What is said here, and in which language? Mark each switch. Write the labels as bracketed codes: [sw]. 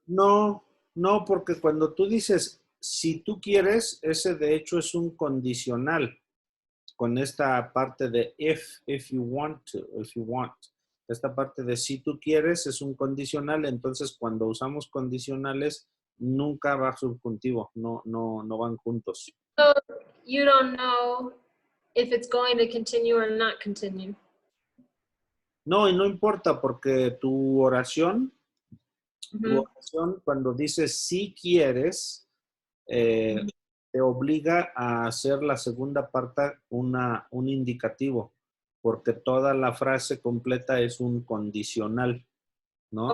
[es] No, no, porque cuando tú dices si tú quieres, ese de hecho es un condicional con esta parte de [en] if you want to, if you want. [es] Esta parte de si tú quieres es un condicional, entonces cuando usamos condicionales nunca va subjuntivo, no van juntos. [en] So you don't know if it's going to continue or not continue. [es] No, y no importa porque tu Mhm. oración cuando dices si quieres, eh, te obliga a hacer la segunda parte un indicativo, porque toda la frase completa es un condicional, ¿no?